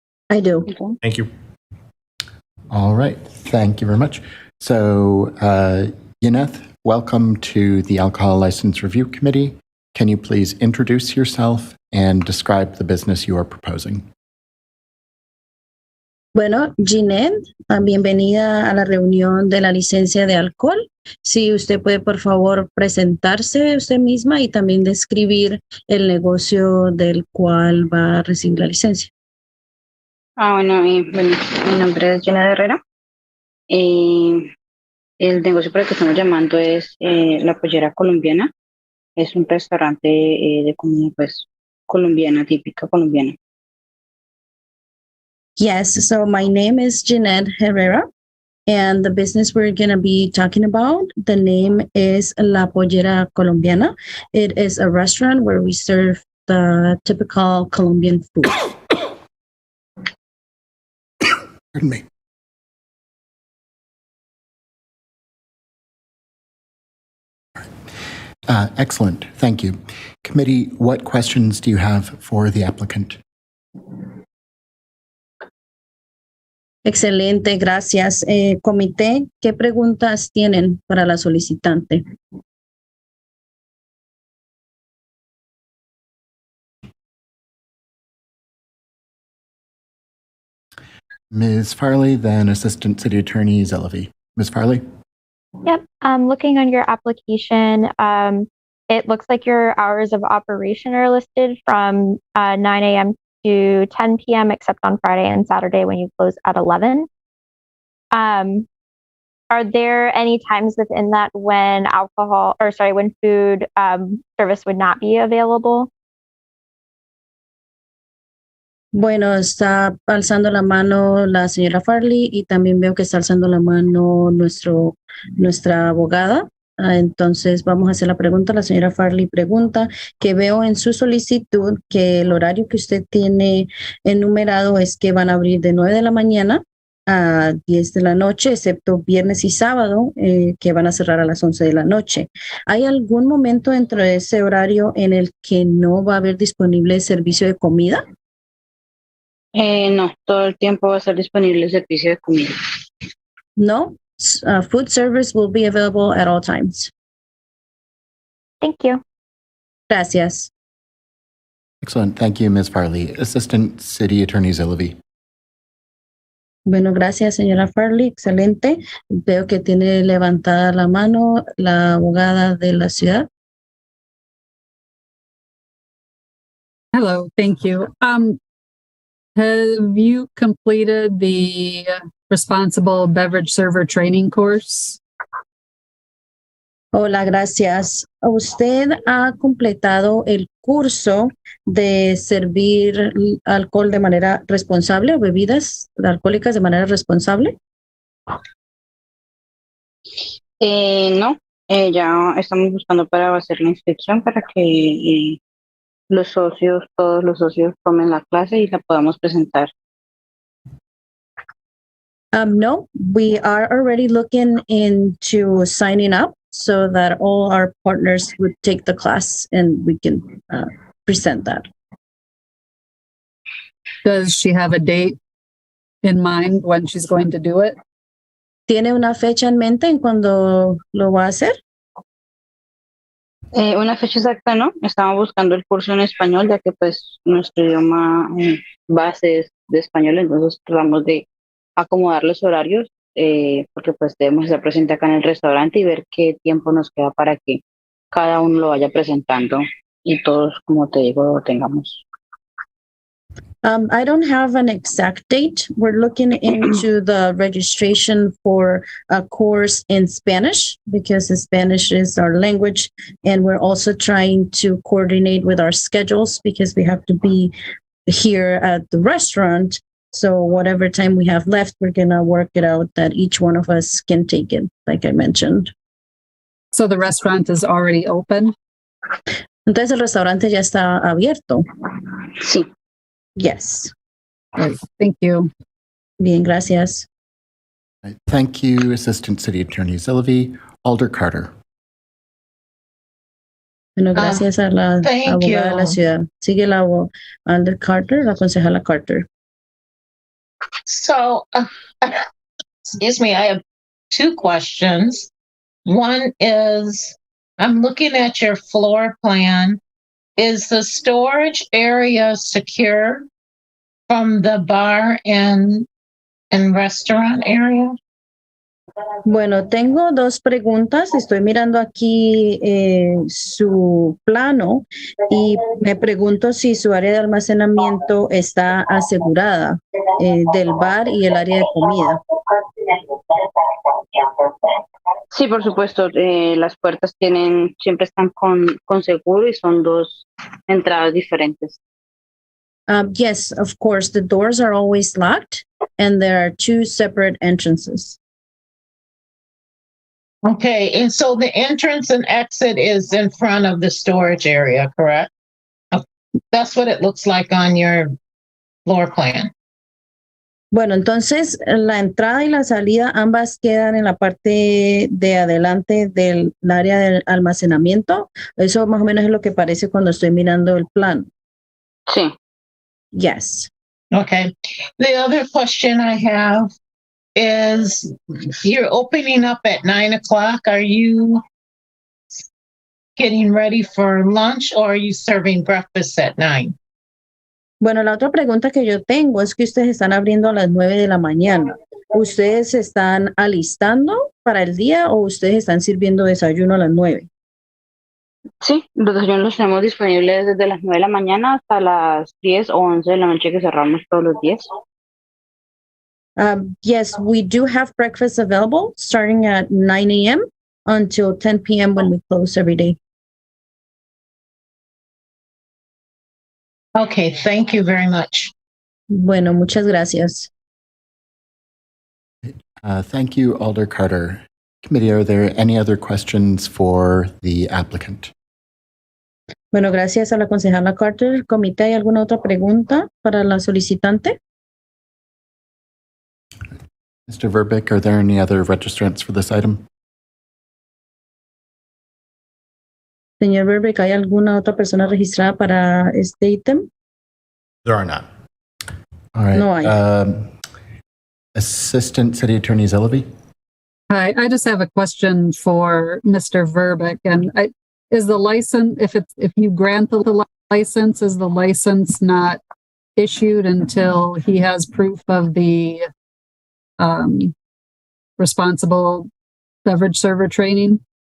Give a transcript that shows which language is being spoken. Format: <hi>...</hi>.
<en>I do. Thank you. All right. Thank you very much. So, Yaneth, welcome to the Alcohol License Review Committee. Can you please introduce yourself and describe the business you are proposing?</en> <es>Bueno, Ginette, bienvenida a la reunión de la licencia de alcohol. Si usted puede, por favor, presentarse usted misma y también describir el negocio del cual va a recibir la licencia. Bueno, mi nombre es Jenna Herrera. El negocio por el que estamos llamando es la Pollera Colombiana. es un restaurante de comida pues colombiana, típica colombiana.</es> <en>Yes, so my name is Jeanette Herrera, and the business we're going to be talking about, the name is La Pollera Colombiana. It is a restaurant where we serve the typical Colombian food. Pardon me. Excellent. Thank you. Committee, what questions do you have for the applicant?</en> <es>Excelente, gracias. Comité, ¿qué preguntas tienen para la solicitante?</es> <en>Ms. Farley, then Assistant City Attorney Zelavi. Ms. Farley? Yep. Looking on your application, it looks like your hours of operation are listed from 9 a.m. to 10 p.m. except on Friday and Saturday when you close at 11. Are there any times within that when when food service would not be available?</en> <es>Bueno, está alzando la mano la señora Farley y también veo que está alzando la mano nuestra abogada. Entonces vamos a hacer la pregunta. La señora Farley pregunta que veo en su solicitud que el horario que usted tiene enumerado es que van a abrir de 9 de la mañana a 10 de la noche, excepto viernes y sábado, que van a cerrar a las 11 de la noche. ¿Hay algún momento dentro de ese horario en el que no va a haber disponible servicio de comida? No, todo el tiempo va a estar disponible el servicio de comida.</es> <en>No, food service will be available at all times. Thank you.</en> <es>Gracias.</es> <en>Excellent. Thank you, Ms. Farley. Assistant City Attorney Zelavi.</en> <es>Bueno, gracias, señora Farley. Excelente. Veo que tiene levantada la mano la abogada de la ciudad.</es> <en>Hello, thank you. Have you completed the responsible beverage server training course?</en> <es>Hola, gracias. ¿Usted ha completado el curso de servir alcohol de manera responsable o bebidas alcohólicas de manera responsable? No, ya estamos buscando para hacer la inscripción para que todos los socios tomen la clase y la podamos presentar.</es> <en>No, we are already looking into signing up so that all our partners would take the class and we can present that. Does she have a date in mind when she's going to do it?</en> <es>¿Tiene una fecha en mente en cuando lo va a hacer? Una fecha exacta, ¿no? Estamos buscando el curso en español, ya que pues nuestro idioma base es de español, entonces tratamos de acomodar los horarios, porque pues debemos estar presentes acá en el restaurante y ver qué tiempo nos queda para que cada uno lo vaya presentando y todos, como te digo, lo tengamos.</es> <en>I don't have an exact date. We're looking into the registration for a course in Spanish because Spanish is our language. And we're also trying to coordinate with our schedules because we have to be here at the restaurant. So whatever time we have left, we're going to work it out that each one of us can take it, like I mentioned. So the restaurant is already open?</en> <es>Entonces el restaurante ya está abierto. Sí.</es> <en>Yes. Great. Thank you.</en> <es>Bien, gracias.</es> <en>Right. Thank you, Assistant City Attorney Zelavi. Alder Carter.</en> <es>Bueno, gracias a la</es> <en>thank</en> <es>abogada de la</es> <en>you.</en> <es>ciudad. Sigue la Alder Carter, la concejala Carter.</es> <en>So, excuse me, I have two questions. One is, I'm looking at your floor plan. Is the storage area secure from the bar and restaurant area?</en> <es>Bueno, tengo dos preguntas. Estoy mirando aquí su plano y me pregunto si su área de almacenamiento está asegurada del bar y el área de comida. Sí, por supuesto, las puertas siempre están con seguro y son dos entradas diferentes.</es> <en>Yes, of course, the doors are always locked and there are two separate entrances. Okay, and so the entrance and exit is in front of the storage area, correct? That's what it looks like on your floor plan.</en> <es>Bueno, entonces la entrada y la salida ambas quedan en la parte de adelante del área del almacenamiento. Eso más o menos es lo que parece cuando estoy mirando el plan. Sí.</es> <en>Yes. Okay. The other question I have is you're opening up at 9 o'clock. Are you getting ready for lunch or are you serving breakfast at 9?</en> <es>Bueno, la otra pregunta que yo tengo es que ustedes están abriendo a las 9 de la mañana. ¿Ustedes se están alistando para el día o ustedes están sirviendo desayuno a las 9? Sí, los desayunos los tenemos disponibles desde las 9 de la mañana hasta las 10 o 11 de la noche que cerramos todos los días.</es> <en>Yes, we do have breakfast available starting at 9 a.m. until 10 p.m. when we close every day. Okay, thank you very much.</en> <es>Bueno, muchas gracias.</es> <en>Thank you, Alder Carter. Committee, are there any other questions for the applicant?</en> <es>Bueno, gracias a la concejala Carter. Comité, ¿hay alguna otra pregunta para la solicitante?</es> <en>Mr. Verbeek, are there any other registrants for this item?</en> <es>Señor Verbeek, ¿hay alguna otra persona registrada para este ítem?</es> <en>There are not. All right.</en> <es>No hay.</es> <en>Assistant City Attorney Zellaby? Hi, I just have a question for Mr. Verbeek. And is the license, if you grant the license, is the license not issued until he has proof of the responsible beverage server training?</en>